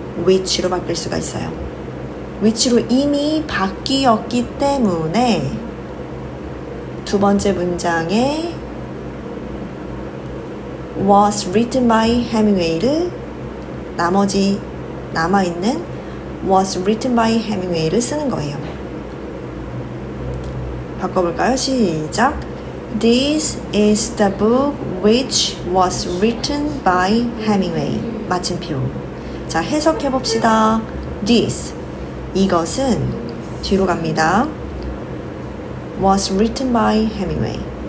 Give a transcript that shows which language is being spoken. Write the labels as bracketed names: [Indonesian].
[Korean] which로 바꿀 수가 있어요. which로 이미 바뀌었기 때문에 두 번째 문장에 [English] was written by Hemingway를 [Korean] 나머지 남아있는 [English] was written by Hemingway를 [Korean] 쓰는 거예요. 바꿔볼까요? 시작. [English] This is the book which was written by Hemingway. [Korean] 마침표. 자, 해석해봅시다. This, 이것은 뒤로 갑니다. [English] was written by Hemingway.